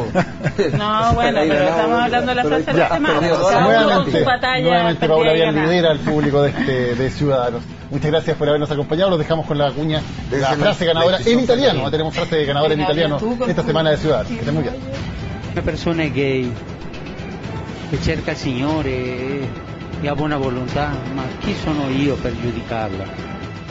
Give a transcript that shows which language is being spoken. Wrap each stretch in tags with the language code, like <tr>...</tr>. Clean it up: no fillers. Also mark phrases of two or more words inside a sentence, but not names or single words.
<es>No, bueno, pero estamos hablando de la frase de la semana. Nuevamente Paula Vial lidera al público de Ciudadanos. Muchas gracias por habernos acompañado. Los dejamos con la cuña, la frase ganadora en italiano. No tenemos frase ganadora en italiano esta semana de Ciudadanos. Que estén muy bien.</es> <it>Una persona gay che cerca il Signore e ha buona volontà, ma chi sono io per giudicarla?</it>